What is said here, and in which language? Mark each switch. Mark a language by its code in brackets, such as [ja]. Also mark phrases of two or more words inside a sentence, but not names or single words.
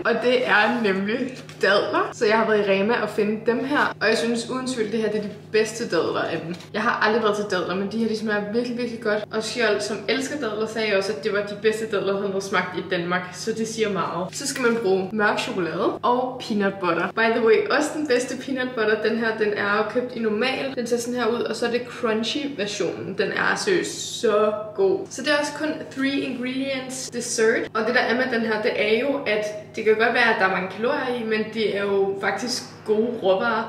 [da] Og det er nemlig dadler. Så jeg har været i Rema og finde dem her, og jeg synes uden tvivl, det her det er de bedste dadler af dem. Jeg har aldrig været til dadler, men de her de smager virkelig, virkelig godt. Og Skjold, som elsker dadler, sagde også, at det var de bedste dadler, han havde smagt i Danmark. Så det siger meget. Så skal man bruge mørk chokolade og [en] peanut butter. By the way, [da] også den bedste [en] peanut butter, [da] den her, den er jo købt i normal. Den ser sådan her ud, og så er det crunchy versionen. Den er seriøst så god. Så det er også kun 3 [en] ingredients dessert. [da] Og det der er med den her, det er jo, at det kan godt være, at der er mange kalorier i, men det er jo faktisk gode råvarer.